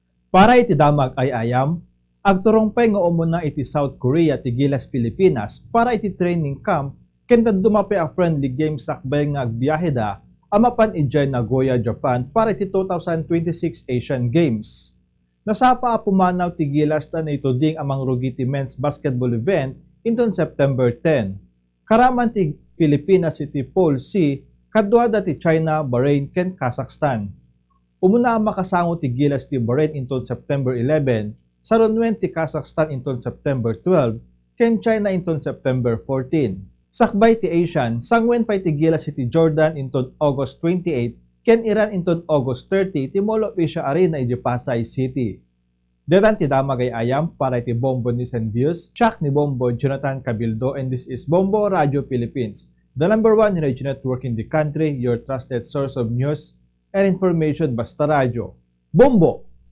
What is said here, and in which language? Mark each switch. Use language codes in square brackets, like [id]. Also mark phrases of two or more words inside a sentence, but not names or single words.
[ilo] Para iti damag ay ayam, agturongpay nga umuna iti South Korea ti gilas Pilipinas para iti [en] training camp [ilo] ken dumapay a [en] friendly games [ilo] sakbay nga agbiyahe da amapan ijay Nagoya, Japan para iti 2026 Asian Games. Nasapa a pumanaw ti gilas na ito ding amang rugiti [en] men's basketball event [ilo] inton September 10. Karaman ti Pilipinas iti Pool C kadwa ti China, Bahrain ken Kazakhstan. Umuna ang makasango ti gilas ti Bahrain inton September 11, sarunwen ti Kazakhstan inton September 12, ken China inton September 14. Sakbay ti Asian, sangwen pay ti gilas ti Jordan inton August 28, ken Iran inton August 30 ti Mall of Asia Arena iti Pasay City. Detan ti damagay ayam para iti Bombo News and Views, Chuck ni Bombo Jonathan Cabildo, [en] and this is Bombo Radio Philippines, the #1 radio network in the country, your trusted source of news and information [tl] basta radyo. [en] Bombo!